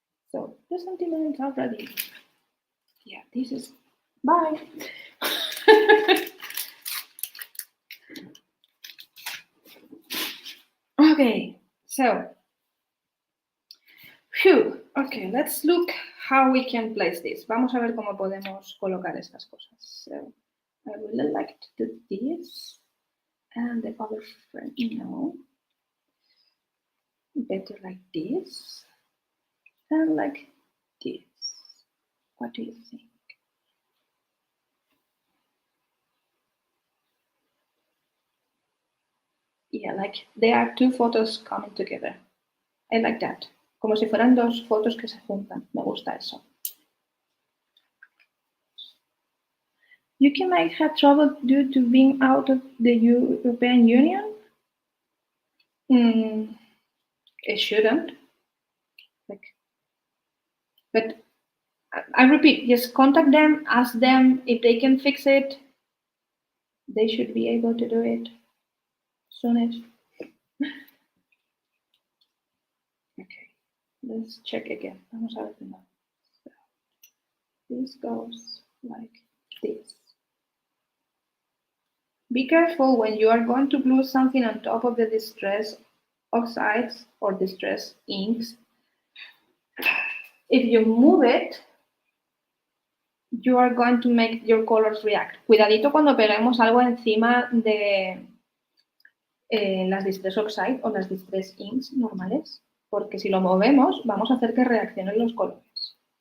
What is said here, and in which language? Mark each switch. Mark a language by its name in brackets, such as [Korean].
[English] So the sentiments are ready. Yeah, this is bye. Okay, so phew. Okay, let's look how we can place this. [Spanish] Vamos a ver cómo podemos colocar estas cosas. [English] So I would like to do this and the other frame, no. Better like this and like this. What do you think? Yeah, like there are two photos coming together. I like that. [Spanish] Como si fueran dos fotos que se juntan. Me gusta eso. [English] UK might have trouble due to being out of the European Union. It shouldn't. But I repeat, just contact them, ask them if they can fix it. They should be able to do it soonish. Okay, let's check again. [Spanish] Vamos a ver de nuevo. [English] So, this goes like this. Be careful when you are going to glue something on top of the Distress Oxides or Distress Inks. If you move it, you are going to make your colors react. [Spanish] Cuidadito cuando peguemos algo encima de las Distress Oxide o las Distress Inks normales, porque si lo movemos vamos a hacer que reaccionen los colores.